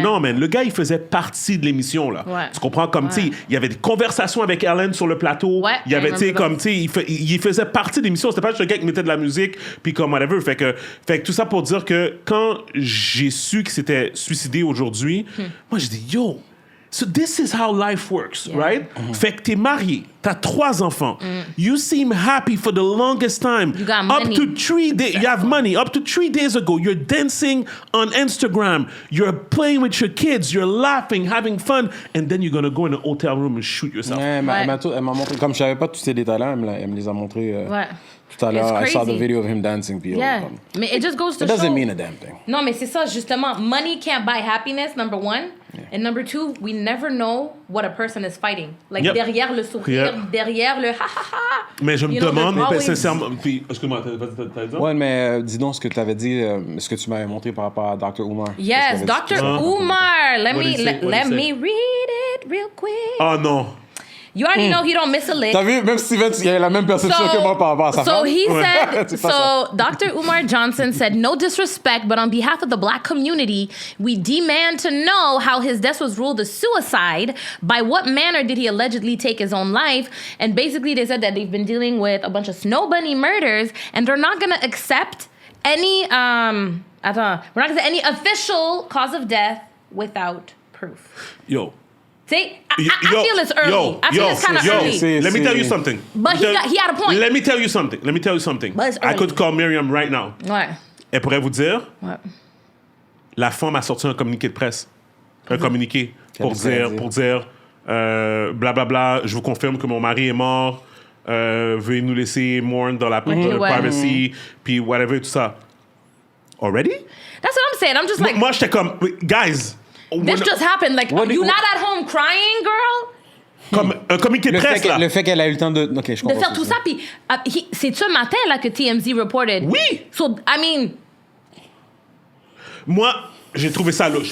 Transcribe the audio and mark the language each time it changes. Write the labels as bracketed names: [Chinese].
[French] Non man, le gars il faisait partie de l'émission là. Tu comprends, comme tu sais, il y avait des conversations avec Ellen sur le plateau, il y avait, tu sais, comme tu sais, il faisait partie de l'émission, c'était pas juste le gars qui mettait de la musique puis comme whatever. Fait que tout ça pour dire que quand j'ai su qu'il s'était suicidé aujourd'hui, moi j'ai dit yo. [English] So this is how life works, right? [French] Fait que t'es marié, t'as 3 enfants. [English] You seem happy for the longest time. You got money. Up to 3 days, you have money. Up to 3 days ago, you're dancing on Instagram. You're playing with your kids. You're laughing, having fun. And then you're gonna go in a hotel room and shoot yourself. [French] Elle m'a montré, comme je savais pas tous ces détails-là, elle me les a montrés tout à l'heure. [English] I saw the video of him dancing. Mais it just goes to it doesn't show. mean a damn thing. [French] Non, mais c'est ça, justement. [English] Money can't buy happiness, number one. And number two, we never know what a person is fighting. [French] Like, derrière le sourire, derrière le ha-ha-ha. Mais je me demande, sincèrement... Puis, excuse-moi, t'as dit ça? Ouais, mais dis donc ce que tu avais dit, ce que tu m'avais montré par rapport à Dr. Umar. [English] Yes, Dr. Umar. Let me read it real quick. Oh non. You already know he don't miss a lick. [French] T'as vu, même Steven, il a la même perception que moi par rapport à sa femme. [English] So he said, Dr. Umar Johnson said, no disrespect, but on behalf of the black community, we demand to know how his death was ruled a suicide. By what manner did he allegedly take his own life? And basically they said that they've been dealing with a bunch of Snow Bunny murders, and they're not going to accept any, we're not going to say any official cause of death without proof. Yo. See, I feel it's early. I feel it's kind of early. Let me tell you something. But he had a point. Let me tell you something. But it's early. I could call Miriam right now. [French] Ouais. Elle pourrait vous dire, la femme a sorti un communiqué de presse. Un communiqué pour dire blablabla, je vous confirme que mon mari est mort, veuillez nous laisser mourn dans la privacy, puis whatever, tout ça. [English] Already? That's what I'm saying. I'm just like... Moi, j'étais comme, guys... This just happened. Like, you not at home crying, girl? [French] Comme un communiqué de presse, là. Le fait qu'elle a eu le temps de... OK, je comprends. De faire tout ça, puis c'est ce matin, là, que TMZ reported. Oui! [English] So, I mean... [French] Moi, j'ai trouvé ça louche.